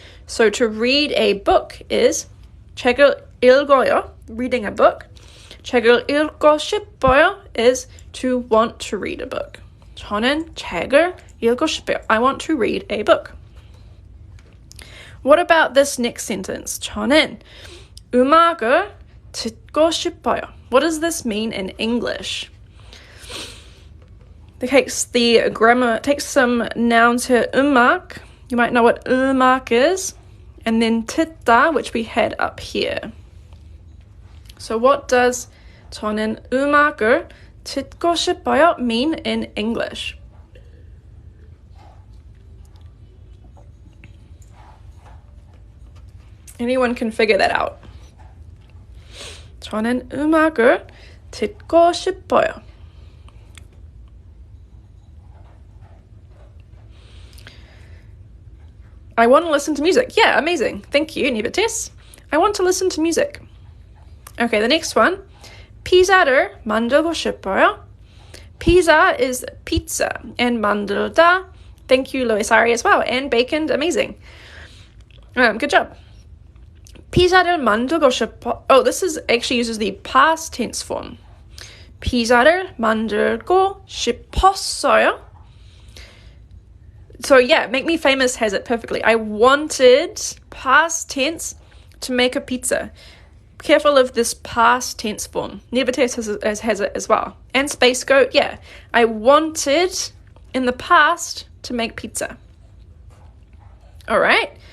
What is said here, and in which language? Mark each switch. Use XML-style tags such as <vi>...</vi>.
<en>So to read a book is</en> <ko>책을 읽어요,</ko> <en>reading a book.</en> <ko>책을 읽고 싶어요</ko> <en>is to want to read a book.</en> <ko>저는 책을 읽고 싶어요.</ko> <en>I want to read a book. What about this next sentence?</en> <ko>저는 음악을 듣고 싶어요.</ko> <en>What does this mean in English? The grammar takes some nouns here. 음악, you might know what 음악 is, and then 듣다, which we had up here. So what does</en> <ko>저는 음악을 듣고 싶어요</ko> <en>mean in English? Anyone can figure that out.</en> <ko>저는 음악을 듣고 싶어요.</ko> <en>I want to listen to music. Yeah, amazing. Thank you, Nivetes. I want to listen to music. Okay, the next one.</en> <ko>피자를 만들고 싶어요.</ko> <en>Pizza is pizza, and 만들다, thank you, Loisari, as well, and bacon, amazing. Good job.</en> <ko>피자를 만들고 싶어.</ko> <en>Oh, this actually uses the past tense form.</en> <ko>피자를 만들고 싶었어요.</ko> <en>So yeah, Make Me Famous has it perfectly. I wanted, past tense, to make a pizza. Careful of this past tense form. Nevertheless has it as well. And Space Goat, yeah. I wanted, in the past, to make pizza. All right.</en>